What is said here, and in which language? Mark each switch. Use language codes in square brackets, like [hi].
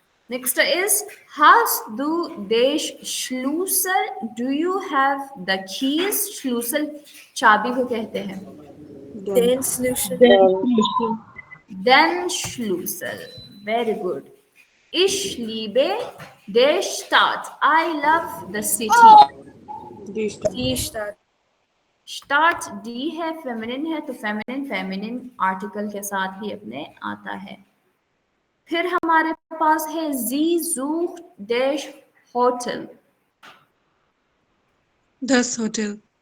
[en] next is [de] hast du den Schlüssel, [en] do you have the keys? [hi] Schlüssel चाबी को कहते हैं। [de] Den Schlüssel. Den Schlüssel, [en] very good। [de] Ich liebe die Stadt, [en] I love the city। [de] Die Stadt. [hi] Start D है, feminine है, तो feminine article के साथ ही अपने आता है। फिर हमारे पास है जी sucht dash hotel, [de] Das Hotel.